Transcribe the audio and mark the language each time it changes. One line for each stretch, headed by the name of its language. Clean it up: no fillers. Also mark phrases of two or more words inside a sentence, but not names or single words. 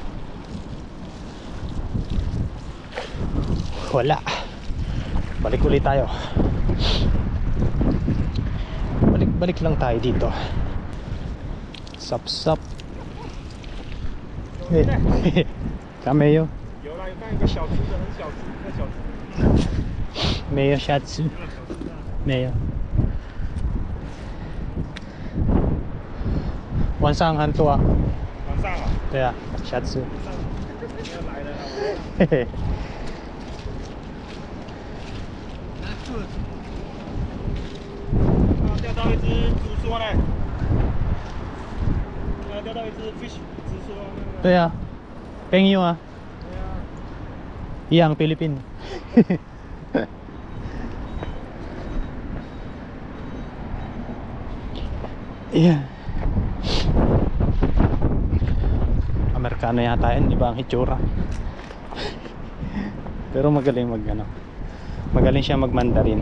Filipino: Wala. Balik ulit tayo. Balik lang tayo dito. Sap. Kameo.
Chinese: 有啦，有看一个小只的，很小只，那小只。没有下次。没有。晚上很多啊。晚上啊？对啊，下次。要来了啊！嘿嘿。钓到一只竹梭嘞！钓到一只 fish 竹梭。对啊，penyo啊。对啊。
Filipino: Iyang Philippine. Yeah. Amerikano yata yun, iba ang hitsura. Pero magaling magaling siya mag-Mandarin.